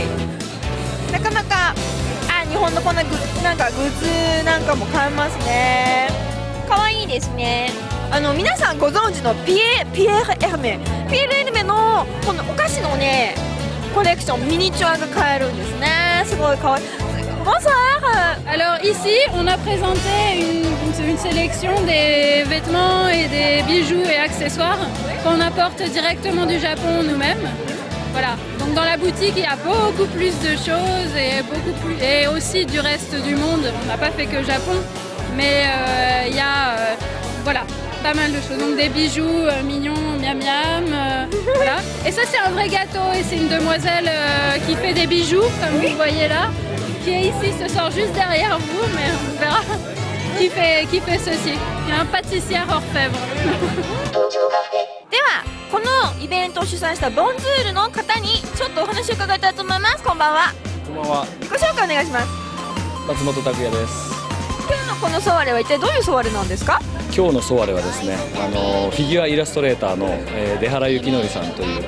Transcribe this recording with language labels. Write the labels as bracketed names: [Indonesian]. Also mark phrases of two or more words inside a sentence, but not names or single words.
[Japanese] なかなか日本のこんななんかグッズなんかも買えますね。可愛いですね。皆さんご存知のピエール・エルメのこのお菓子のねコレクションミニチュアが買えるんですね。すごい可愛い。Bonsoir. [French] Alors ici, on a présenté une sélection des vêtements et des bijoux et accessoires qu'on apporte directement du Japon nous-mêmes. Voilà. Donc dans la boutique, il y a beaucoup plus de choses et aussi du reste du monde. On n'a pas fait que Japon, mais il y a voilà, pas mal de choses. Donc des bijoux mignons, miam miam. Voilà. Et ça c'est un vrai gâteau et c'est une demoiselle qui fait des bijoux, comme vous voyez là. Qui est ici, ce soir juste derrière vous, mais on verra qui fait ceci. Il y a un pâtissier orfèvre. [Japanese] ではこのイベントを主催したボンズールの方にちょっとお話を伺いたいと思います。こんばんは。こんばんは。自己紹介お願いします。松本拓也です。今日のこのソワレは一体どういうソワレなんですか？今日のソワレはですね、フィギュアイラストレーターの出原幸則さんという。